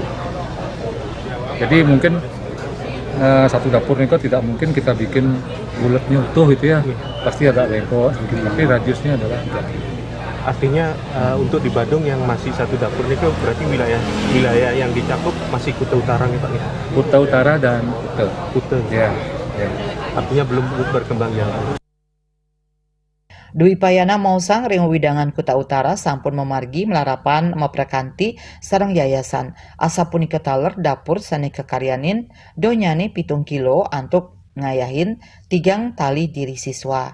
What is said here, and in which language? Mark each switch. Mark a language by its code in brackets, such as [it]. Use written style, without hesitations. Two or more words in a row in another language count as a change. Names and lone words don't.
[id] Jadi mungkin satu dapur Nike tidak mungkin kita bikin bulatnya utuh itu ya. Pasti agak bengkok sedikit, tapi radiusnya adalah 3 kilo. Artinya untuk di Badung yang masih satu dapur Nike berarti wilayah yang dicakup masih Kuta Utara nih Pak ya? Kuta Utara dan Kuta. Ya. Artinya belum berkembang yang [ban] Dwi Payana Mausang ring widangan Kuta Utara sampun memargi melarapan meprekanti sareng yayasan asa punika taler dapur sane kekaryanin donyane 7 kilo antuk ngayahin 3 tali diri siswa.